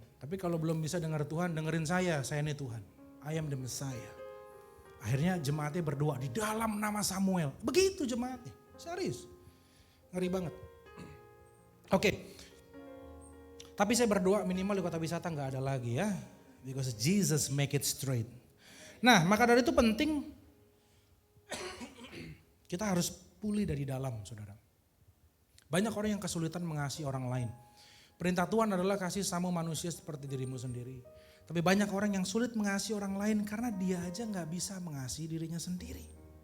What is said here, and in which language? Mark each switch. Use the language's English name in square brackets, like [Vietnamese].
[Indonesian] Tapi kalau belum bisa dengar Tuhan, dengerin saya ini Tuhan. [English] I am the Messiah. [Indonesian] Akhirnya jemaatnya berdoa di dalam nama Samuel. Begitu jemaatnya, serius. Ngeri banget. Oke. Tapi saya berdoa minimal di kota wisata gak ada lagi ya. [English] Because Jesus make it straight. [Indonesian] Nah maka dari itu penting kita harus pulih dari dalam saudara. Banyak orang yang kesulitan mengasihi orang lain. Perintah Tuhan adalah kasih sama manusia seperti dirimu sendiri. Tapi banyak orang yang sulit mengasihi orang lain karena dia aja gak bisa mengasihi dirinya sendiri.